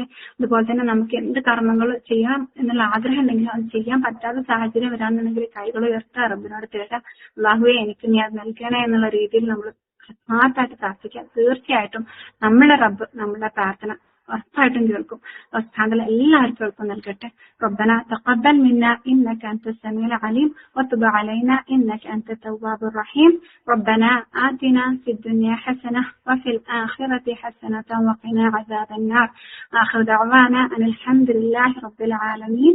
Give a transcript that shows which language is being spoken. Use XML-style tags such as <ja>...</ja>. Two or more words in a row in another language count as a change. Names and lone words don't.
<ml>അതുപോലെ തന്നെ നമുക്ക് എന്ത് കർമ്മങ്ങൾ ചെയ്യാം എന്നുള്ള ആഗ്രഹം ഉണ്ടെങ്കിലും അത് ചെയ്യാൻ പറ്റാത്ത സാഹചര്യം വരാന്നുണ്ടെങ്കിൽ കൈകൾ ഉയർത്തുക, റബ്ബിനോട് തേടുക, അല്ലാഹുവേ എനിക്ക് നീ അത് നൽകണേ എന്നുള്ള രീതിയിൽ നമ്മൾ ആത്മാർത്ഥമായിട്ട് പ്രാർത്ഥിക്കുക. തീർച്ചയായിട്ടും നമ്മുടെ റബ്ബ് നമ്മുടെ പ്രാർത്ഥന ഉറപ്പായിട്ടും കേൾക്കും. എല്ലാവർക്കും എളുപ്പം നൽകട്ടെ.</ml> <ar>ربنا تقبل منا إنك أنت السميع العليم وتب علينا إنك أنت التواب الرحيم. ربنا آتنا في الدنيا حسنة وفي الآخرة حسنة وقنا عذاب النار. آخر دعوانا أن الحمد لله رب العالمين.</ar>